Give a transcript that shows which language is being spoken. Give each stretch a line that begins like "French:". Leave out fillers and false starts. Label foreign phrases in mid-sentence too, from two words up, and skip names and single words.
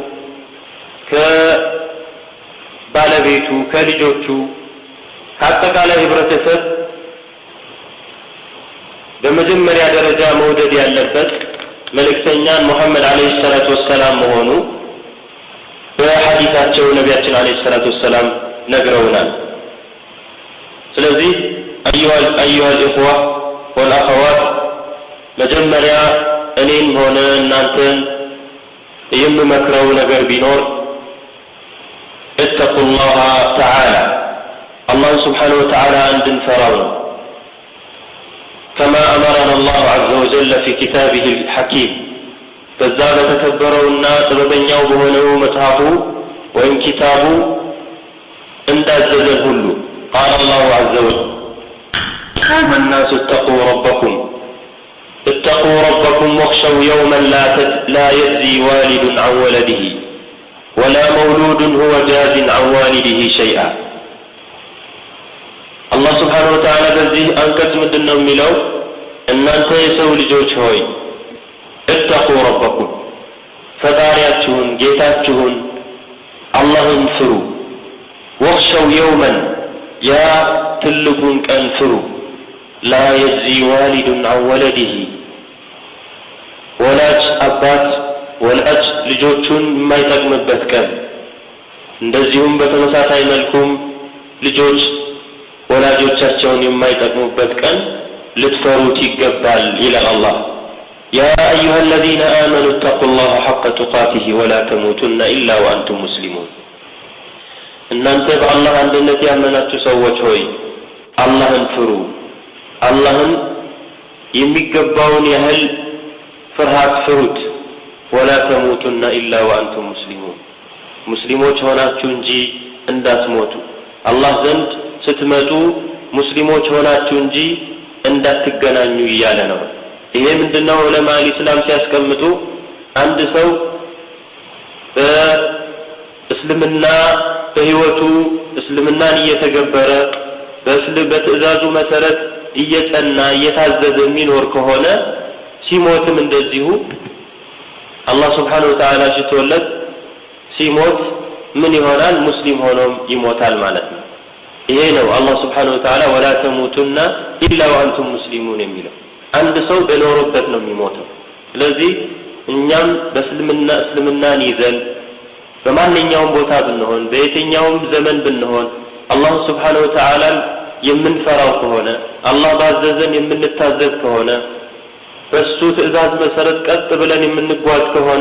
Amharic: ከባለቤቱ ከልጆቹ ከአጠቃላይ ህብረተሰብ በመጀመሪያ ደረጃ መውደድ ያለበት መልእክተኛን ሙሐመድ
Arabic: عليه الصلاة والسلام
Amharic: መሆኑ በሐዲታቸው ነቢያችን
Arabic: عليه الصلاة والسلام
Amharic: ነግረውናል። ስለዚህ
Arabic: أيها الإخوة والأخوات
Amharic: መጀመሪያ እኔን ሆነ እናንተን የምመክረው ነገር ቢኖር
Arabic: اتقوا الله تعالى الله سبحانه وتعالى
Amharic: እንድንፈራው ነው።
Arabic: كما أمرنا الله عز وجل في كتابه الحكيم
Amharic: በዛ በተከበረውና ጥበበኛው በሆነው መጽሐፉ ወይም ኪታቡ እንዳዘዘን ሁሉ
Arabic: قال الله عز وجل أيها الناس اتقوا ربكم واخشوا يوما لا يجزي والد عن ولده ولا مولود هو جاز عن والده شيئا. الله سبحانه وتعالى
Amharic: በዚህ አንቀጽ ምንድነው የሚለው? እናንተ የሰው ልጆች ሆይ
Arabic: اتقوا ربكم
Amharic: ፈጣሪያችሁን ጌታችሁን አላህን ፍሩ።
Arabic: واخشوا يوما يا
Amharic: ትልቁን ቀን ፍሩ።
Arabic: لا يجزي والد عن ولده
Amharic: ወላጅ አባት ልጆቹን የማይጠቅምበት ቀን እንደዚሁም በተመሳሳይ መልኩም ልጆች ወላጆቻቸውን የማይጠቅሙበት ቀን ልትፈሩት ይገባል ይላል አላህ። ያ
Arabic: አዩሃ الذين آمنوا اتقوا الله حق تقاته ولا تموتن إلا وأنتم
Amharic: مسلمون እናንተ በአላህ አንድነት ያመናችሁ ሰዎች ሆይ አላህን ፍሩ፣ አላህን የሚገባውን ያህል ፍርሃት ፍሩት።
Arabic: ولا تموتن إلا وأنتم مسلمون
Amharic: ሙስሊሞች ሆናችሁ እንጂ እንዳትሞቱ፣ አላህ ዘንድ ስትመጡ ሙስሊሞች ሆናችሁ እንጂ እንዳትገናኙ እያለ ነው። ይሄ ምንድነው?
Arabic: علماء الإسلام
Amharic: ሲያስቀምጡ አንድ ሰው በእስልምና በህይወቱ እስልምናን እየተገበረ በትዕዛዙ መሰረት እየጸና እየታዘዘ የሚኖር ከሆነ ሲሞትም እንደዚሁ አላህ
Arabic: سبحانه وتعالى
Amharic: ሲተወለት ሲሞት ምን ይሆናል? ሙስሊም ሆኖም ይሞታል ማለት ነው። ይሄ ነው አላህ
Arabic: سبحانه وتعالى ولا تموتن إلا وأنتم مسلمون
Amharic: የሚለው። አንድ ሰው በኖርበት ነው የሚሞተው። ስለዚህ እኛም እስልምናን ይዘን በማንኛውም ቦታ ብንሆን በየትኛውም ዘመን ብንሆን አላህ
Arabic: سبحانه وتعالى
Amharic: የምንፈራው ከሆነ አላህ ባዘዘን የምንታዘዝ ከሆነ በሱ ትዕዛዝ መሰረት ቀጥ ብለን የምንጓዝ ከሆነ